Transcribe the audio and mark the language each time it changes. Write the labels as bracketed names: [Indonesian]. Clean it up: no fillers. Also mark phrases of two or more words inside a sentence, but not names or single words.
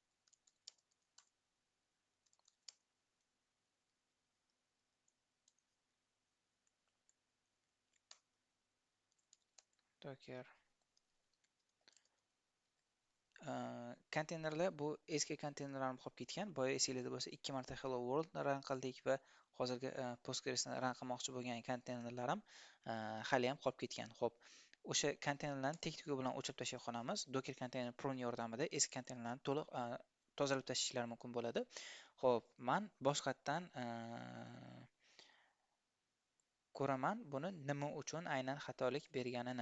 [Uzbek] Docker konteynerlar bu eski konteynerlarni qolib ketgan. Boya esingizda bo'lsa 2 marta [English] hello world [Uzbek] run qildik va hozirgi Postgresni run qilmoqchi bo'lgan konteynerlarim hali ham qolib ketgan. Xo'p, o'sha konteynerlarni texnika bilan o'chirib tashlay qolamiz. Docker konteyner pro yordamida eski konteynerlarni to'liq tozalab tashlashlari mumkin bo'ladi. Xo'p, man boshqatdan ko'raman buni nima uchun aynan xatolik berganini.